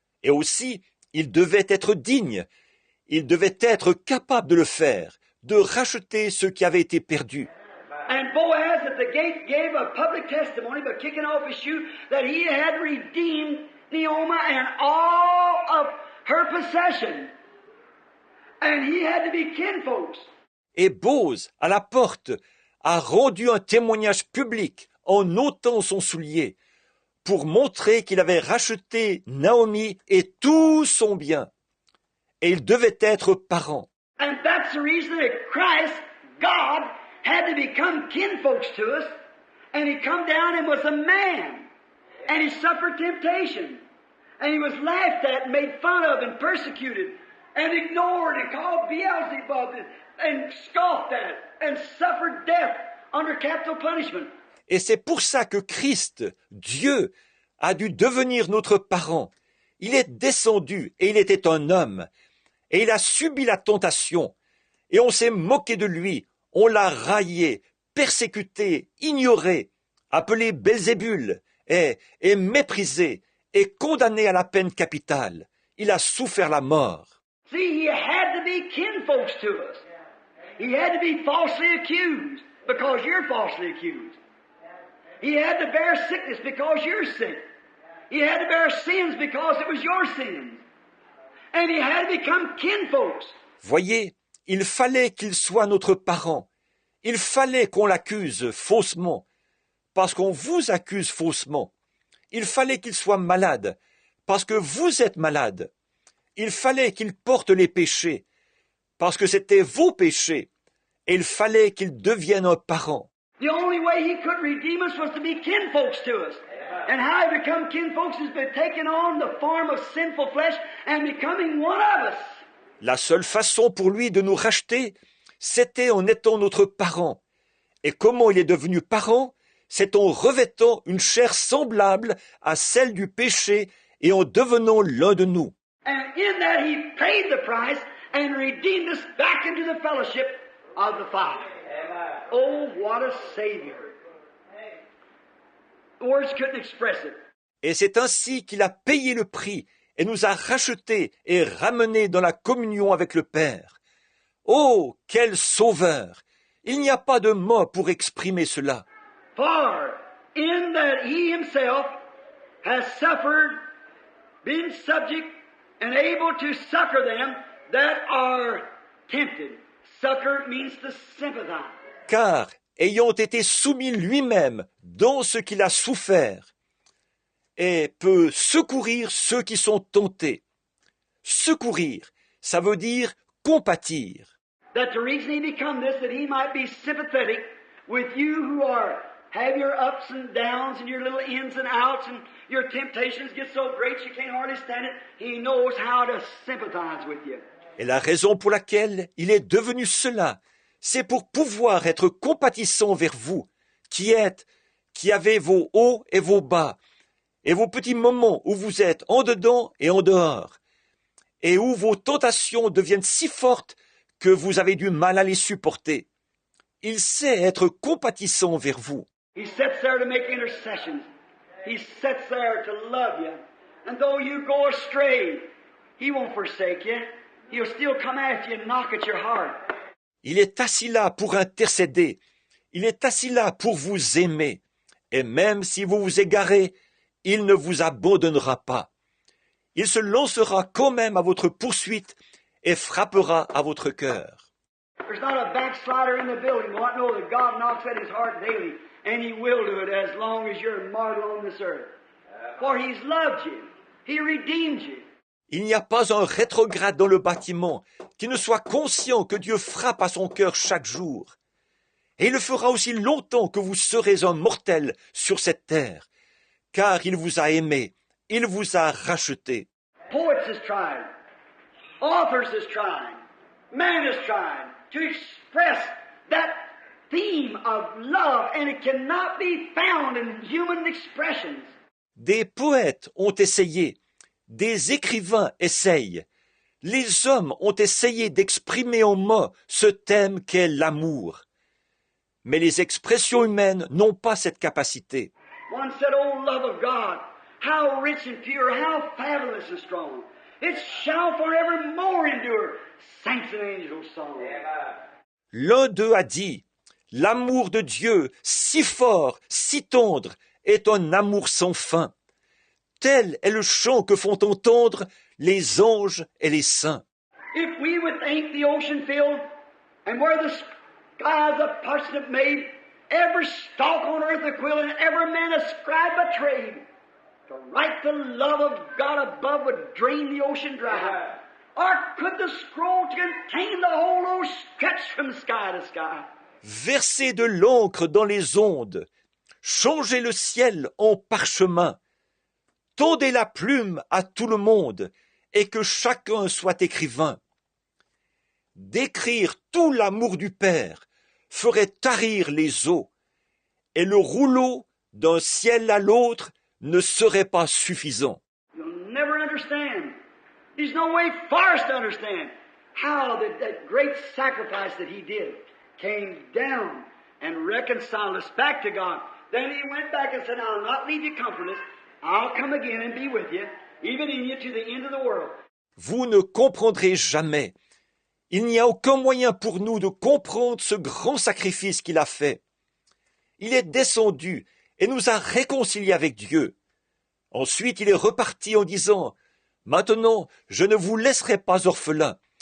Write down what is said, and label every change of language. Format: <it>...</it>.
<fr>Et aussi, il devait être digne, il devait être capable de le faire, de racheter ce qui avait été perdu.</fr> <en>And Boaz at the gate gave a public testimony by kicking off his shoe that he had redeemed Naomi and all of her possession. And he had to be kinfolks.</en> <fr>Et Boz, à la porte, a rendu un témoignage public en ôtant son soulier, pour montrer qu'il avait racheté Naomi et tout son bien. Et il devait être parent.</fr> <en>And that's the reason that Christ, God, had to become kinfolks to us. And he come down and was a man. And he suffered temptation. And he was laughed at and made fun of and persecuted and ignored and called Beelzebub and scoffed at and suffered death under capital punishment.</en> <fr>Et c'est pour ça que Christ, Dieu, a dû devenir notre parent. Il est descendu et il était un homme. Et il a subi la tentation. Et on s'est moqué de lui. On l'a raillé, persécuté, ignoré, appelé Belzébul et méprisé et condamné à la peine capitale. Il a souffert la mort.</fr> <en>See, he had to be kinfolks to us. He had to be falsely accused because you're falsely accused. He had to bear sickness because you're sick. He had to bear sins because it was your sins. And he had to become kinfolks.</en> <fr>Voyez, il fallait qu'il soit notre parent. Il fallait qu'on l'accuse faussement, parce qu'on vous accuse faussement. Il fallait qu'il soit malade, parce que vous êtes malade. Il fallait qu'il porte les péchés, parce que c'était vos péchés. Et il fallait qu'il devienne un parent.</fr> <en>The only way he could redeem us was to be kinfolks to us. And how he become kinfolks is by taking on the form of sinful flesh and becoming one of us.</en> <fr>La seule façon pour lui de nous racheter, c'était en étant notre parent. Et comment il est devenu parent? C'est en revêtant une chair semblable à celle du péché et en devenant l'un de nous.</fr> <en>And in that he paid the price and redeemed us back into the fellowship of the Father. Oh, what a Savior. Words couldn't express it.</en> <fr>Et c'est ainsi qu'il a payé le prix et nous a rachetés et ramenés dans la communion avec le Père. Oh, quel sauveur! Il n'y a pas de mots pour exprimer cela.</fr> <en>For in that he himself has suffered, been subject, and able to succor them that are tempted. Succor means to sympathize.</en> <fr>Car, ayant été soumis lui-même dans ce qu'il a souffert, et peut secourir ceux qui sont tentés. Secourir, ça veut dire compatir.</fr> <en>That the reason he become this, that he might be sympathetic with you who have your ups and downs and your little ins and outs and your temptations get so great you can't hardly stand it. He knows how to sympathize with you.</en> <fr>Et la raison pour laquelle il est devenu cela, c'est pour pouvoir être compatissant vers vous, qui avez vos hauts et vos bas, et vos petits moments où vous êtes en dedans et en dehors, et où vos tentations deviennent si fortes que vous avez du mal à les supporter. Il sait être compatissant vers vous.</fr> <en>He sits there to make intercessions. He sits there to love you. And though you go astray, he won't forsake you. He'll still come after you and knock at your heart.</en> <fr>Il est assis là pour intercéder. Il est assis là pour vous aimer. Et même si vous vous égarez, il ne vous abandonnera pas. Il se lancera quand même à votre poursuite et frappera à votre cœur.</fr> <en>There's not a backslider in the building who won't know that God knocks at his heart daily, and he will do it as long as you're mortal on this earth. For he's loved you. He redeemed you.</en> <fr>Il n'y a pas un rétrograde dans le bâtiment qui ne soit conscient que Dieu frappe à son cœur chaque jour. Et il le fera aussi longtemps que vous serez un mortel sur cette terre, car il vous a aimé, il vous a racheté.</fr> <en>Poets is trying. Authors is trying. Man is trying to express that theme of love, and it cannot be found in human expressions.</en> <fr>Des poètes ont essayé, des écrivains essayent, les hommes ont essayé d'exprimer en mots ce thème qu'est l'amour. Mais les expressions humaines n'ont pas cette capacité.</fr> <en>One said, "Oh, love of God, how rich and pure, how fabulous and strong. It shall forevermore endure. Saints and angels song."</en> <fr>L'un d'eux a dit, l'amour de Dieu, si fort, si tendre, est un amour sans fin. Tel est le chant que font entendre les anges et les saints.</fr> <en>If we would think the ocean filled, and where the skies a parsnip made, every stalk on earth a quill, and every man a scribe a trade, to write the love of God above would drain the ocean dry. Or could the scroll contain the whole earth stretched from sky to sky?</en> <fr>Verser de l'encre dans les ondes, changer le ciel en parchemin, tondez la plume à tout le monde, et que chacun soit écrivain. D'écrire tout l'amour du Père ferait tarir les eaux, et le rouleau d'un ciel à l'autre ne serait pas suffisant.</fr> <en>You'll never understand. There's no way for us to understand how that great sacrifice that he did came down and reconciled us back to God. Then he went back and said, "I'll not leave you comfortless. I'll come again and be with you, even in you to the end of the world."</en> <fr>Vous ne comprendrez jamais. Il n'y a aucun moyen pour nous de comprendre ce grand sacrifice qu'il a fait. Il est descendu et nous a réconciliés avec Dieu. Ensuite, il est reparti en disant, « Maintenant, je ne vous laisserai pas orphelins.</fr>